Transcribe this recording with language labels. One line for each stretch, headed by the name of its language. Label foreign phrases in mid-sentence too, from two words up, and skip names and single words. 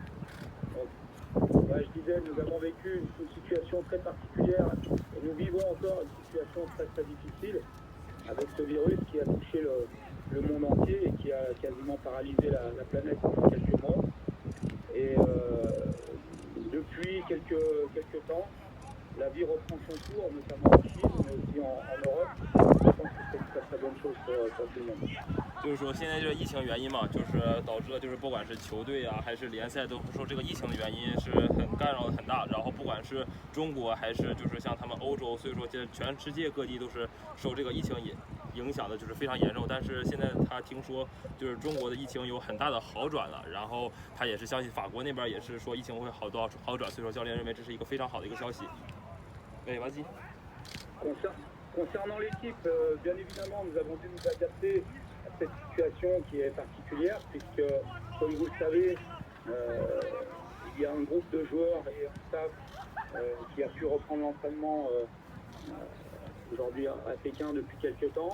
French: Ouais, je disais, nous avons vécu une situation très particulière et nous vivons encore une situation très très difficile avec ce virus qui a touché le monde entier et qui a quasiment paralysé la planète pendant quelques mois. Et depuis quelques temps, la vie reprend son cours, notamment en Chine, mais aussi en Europe. Je pense que c'est une très très bonne chose pour tout le monde.
Chinese: 就是说，现在这个疫情原因嘛，就是导致了就是不管是球队啊还是联赛，都受这个疫情的原因是很干扰的很大。然后不管是中国还是就是像他们欧洲，所以说这全世界各地都是受这个疫情影响的，就是非常严重。但是现在他听说就是中国的疫情有很大的好转了，然后他也是相信法国那边也是说疫情会好转，所以说教练认为这是一个非常好的一个消息。对，vas-y。
French: Concernant l'équipe, bien évidemment, nous avons dû nous adapter à cette situation qui est particulière, puisque, comme vous le savez, il y a un groupe de joueurs et un staff qui a pu reprendre l'entraînement aujourd'hui à Pékin depuis quelques temps.